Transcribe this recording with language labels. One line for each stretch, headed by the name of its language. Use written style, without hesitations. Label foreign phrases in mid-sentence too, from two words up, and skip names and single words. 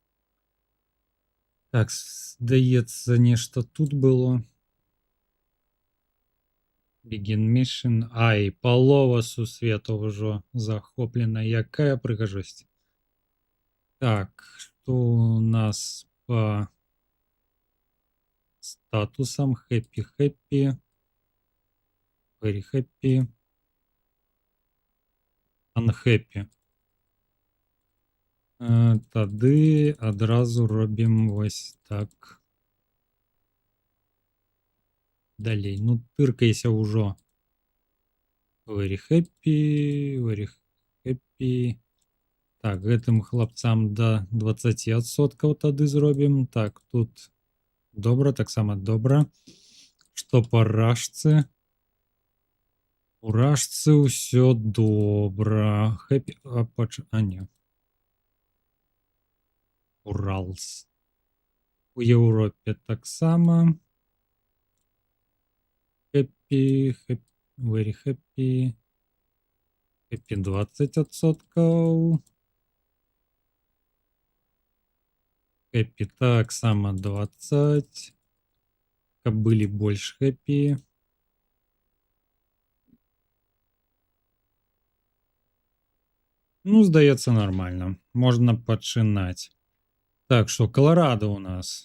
Belarusian: Так, здаецца, нешта тут было.
English: Begin mission.
Belarusian: Ай, палова сусвету ўжо захоплена. Якая прыгажосць. Так, што у нас по статусам?
English: Happy. Very happy. Unhappy.
Belarusian: Тады адразу робім вось так. Далей. Ну, тыркайся ўжо.
English: Very happy.
Belarusian: Так, гэтым хлапцам да 20% тады зробім. Так, тут добра, таксама добра. Што па рашцы? У рашцы ўсё добра. Happy. А, не. Уралс. У Еўропе таксама.
English: Happy. Very happy. Happy 20%.
Belarusian: Happy таксама 20. Каб былі больш happy. Ну, здаецца, нормально. Можна пачынаць. Так, што Каларадо у нас.